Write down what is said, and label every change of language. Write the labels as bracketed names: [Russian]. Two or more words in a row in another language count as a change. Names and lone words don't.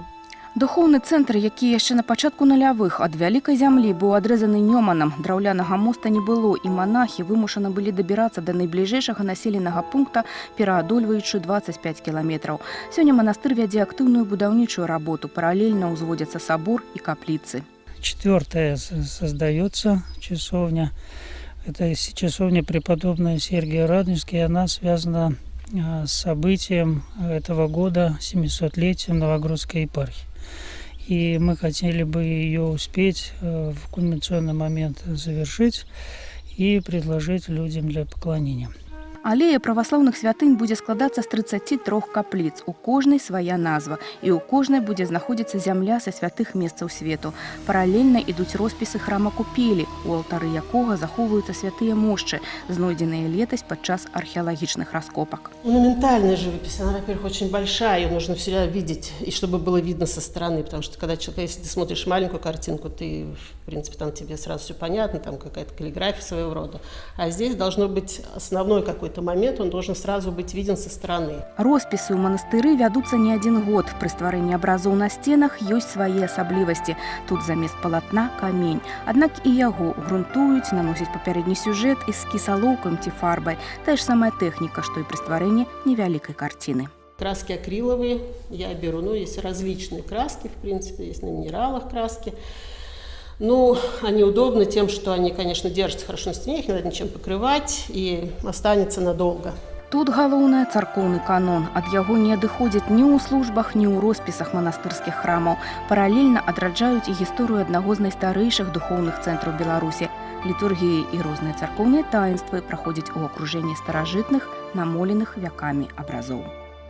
[Belarusian] Духоўны цэнтр, які яшчэ на пачатку нулявых ад вялікай зямлі быў адрэзаны Нёманам, драўлянага моста не было, і манахі вымушаны былі дабірацца да найбліжэйшага населенага пункта, пераадольваючы 25 кіламетраў. Сёння манастыр вядзе актыўную будаўнічую работу, паралельна ўзводзяцца сабор і капліцы. [Russian] 4-я создается часовня. Это часовня преподобная Сергия Радонежский, она связана с событием этого года, 700-летием Новогрудской епархии. И мы хотели бы ее успеть в кульминационный момент завершить и предложить людям для поклонения. [Belarusian] Алея праваслаўных святынь будзе складацца з 33 капліц. У кожнай свая назва, і ў кожнай будзе знаходзіцца зямля са святых месцаў свету. Паралельна ідуць роспісы храма Купелі, у алтары якога захоўваюцца святыя мошчы, знойдзеныя летась падчас археалагічных раскопак. [Russian] Монументальная живопись, она, во-первых, очень большая, ее нужно всегда видеть, и чтобы было видно со стороны, потому что когда человек, если ты смотришь маленькую картинку, ты, в принципе, там тебе сразу все понятно, там какая-то каллиграфия своего рода, а здесь должно быть основной какой-то момент, он должен сразу быть виден со стороны. [Belarusian] Роспісы ў манастыры вядуцца не адзін год. Пры стварэнні абразоў на сценах ёсць свае асаблівасці. Тут замест палатна камень. Аднак і яго грунтуюць, наносяць папярэдні сюжэт эскіз алоўкам ці фарбай. Тая ж самая тэхніка, што і пры стварэнні невялікай карціны. [Russian] Краски акриловые я беру, есть различные краски, в принципе, есть на минералах краски. Они удобны тем, что они, конечно, держатся хорошо на стене, их не надо ничем покрывать и останется надолго. [Belarusian] Тут галоўнае царкоўны канон. Ад яго не адыходзяць ні ў службах, ні ў роспісах манастырскіх храмаў. Паралельна адраджаюць і гісторыю аднаго з найстарэйшых духоўных цэнтраў Беларусі. Літургіі і розныя царкоўныя таінствы праходзяць у акружэнні старажытных, намоленых вякамі абразоў.